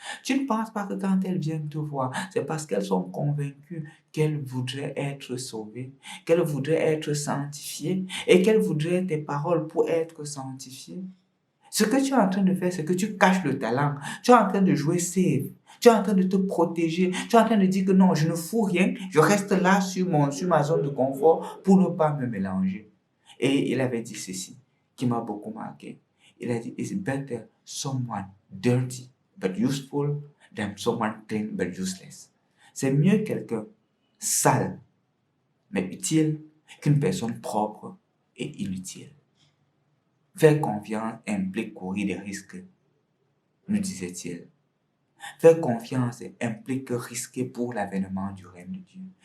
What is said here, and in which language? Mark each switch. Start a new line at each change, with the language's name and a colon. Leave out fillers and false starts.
French: Tu ne penses pas que quand elles viennent te voir, c'est parce qu'elles sont convaincues qu'elles voudraient être sauvées, qu'elles voudraient être sanctifiées et qu'elles voudraient tes paroles pour être sanctifiées. Ce que tu es en train de faire, c'est que tu caches le talent. Tu es en train de jouer safe. Tu es en train de te protéger. Tu es en train de dire que non, je ne fous rien. Je reste là sur ma zone de confort pour ne pas me mélanger. Et il avait dit ceci, qui m'a beaucoup marqué. Il a dit,
English: it's better someone dirty but useful than someone clean but useless.
French: C'est mieux quelqu'un sale mais utile qu'une personne propre et inutile. Faire confiance implique courir des risques, nous disait-il. Faire confiance implique risquer pour l'avènement du règne de Dieu.